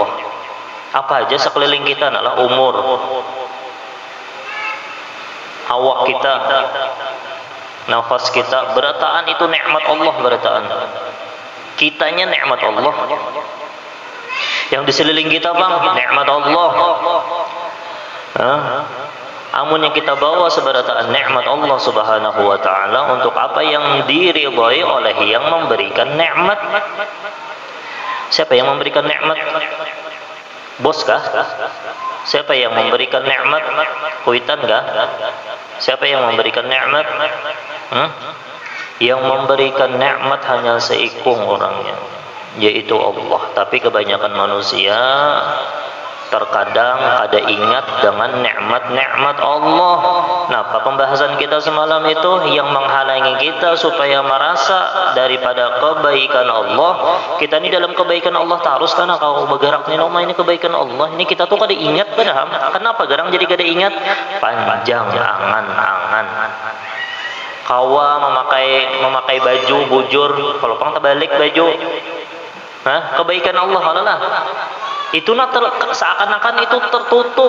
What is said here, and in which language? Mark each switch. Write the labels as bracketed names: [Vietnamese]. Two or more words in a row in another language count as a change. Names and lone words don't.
[Indonesian] Apa aja sekeliling kita adalah umur, awak kita, nafas kita, berataan itu nikmat Allah. Berataan kitanya nikmat Allah. Yang di sekeliling kita bang, nikmat Allah. Amun yang kita bawa seberataan nikmat Allah [Arabic] سبحانه وتعالى [Indonesian] untuk apa yang diridhai oleh yang memberikan nikmat. Siapa yang memberikan nikmat? Bos kah? Siapa yang memberikan nikmat? [Banjar] Kuitan kah? [Indonesian] Siapa yang memberikan nikmat? Yang memberikan nikmat hanya seikung orangnya, yaitu Allah. Tapi kebanyakan manusia terkadang ada ingat dengan nikmat-nikmat Allah. Nah, pembahasan kita semalam itu yang menghalangi kita supaya merasa daripada kebaikan Allah. Kita ini dalam kebaikan Allah terus karena kau bergerak nih nama ini kebaikan Allah. [Banjar] Ini kita tuh kada ingat padahal. Kenapa garang jadi kada ingat? [Indonesian] Panjang angan-angan. [Banjar] Kawa memakai baju bujur, kalau pang terbalik baju. [Indonesian] Kebaikan Allah lah. Itu seakan-akan itu tertutup.